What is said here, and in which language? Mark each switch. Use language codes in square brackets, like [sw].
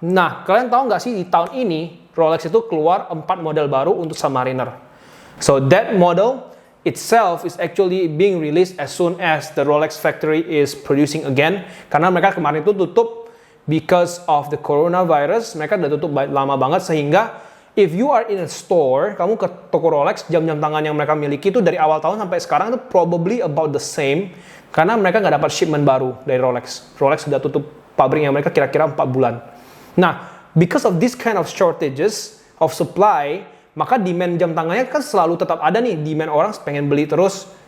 [id] Nah, kalian tahu nggak sih di tahun ini Rolex itu keluar 4 model baru untuk Submariner. [en] So that model itself is actually being released as soon as the Rolex factory is producing again, [id] karena mereka kemarin itu tutup [en] because of the coronavirus. [id] Mereka udah tutup lama banget, sehingga [en] if you are in a store, [id] kamu ke toko Rolex, jam-jam tangan yang mereka miliki itu dari awal tahun sampai sekarang itu [en] probably about the same, [id] karena mereka nggak dapat shipment baru dari Rolex. Rolex sudah tutup pabriknya mereka kira-kira 4 bulan. Nah, [en] because of this kind of shortages of supply, [id] maka demand jam tangannya kan selalu tetap ada nih, demand orang pengen beli terus.